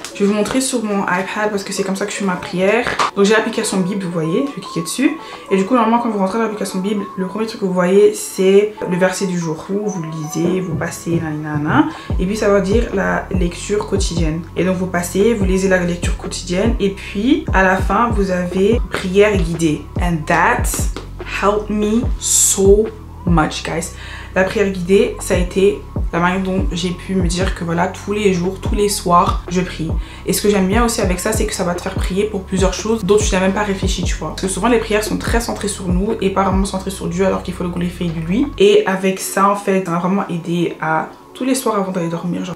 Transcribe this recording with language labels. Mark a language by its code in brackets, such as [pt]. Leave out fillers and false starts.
[fr] Je vais vous montrer sur mon iPad parce que c'est comme ça que je fais ma prière. Donc j'ai l'application Bible, vous voyez, je vais cliquer dessus. Et du coup normalement quand vous rentrez dans l'application Bible, le premier truc que vous voyez c'est le verset du jour. Vous lisez, vous passez, nanana. Et puis ça va dire la lecture quotidienne. Et donc vous passez, vous lisez la lecture quotidienne. Et puis à la fin vous avez prière guidée. [en] And that helped me so much guys. [fr] La prière guidée, ça a été la manière dont j'ai pu me dire que voilà, tous les jours, tous les soirs, je prie. Et ce que j'aime bien aussi avec ça, c'est que ça va te faire prier pour plusieurs choses dont tu n'as même pas réfléchi, tu vois. Parce que souvent, les prières sont très centrées sur nous et pas vraiment centrées sur Dieu alors qu'il faut le glorifier de lui. Et avec ça, en fait, ça m'a vraiment aidé à tous les soirs avant d'aller dormir.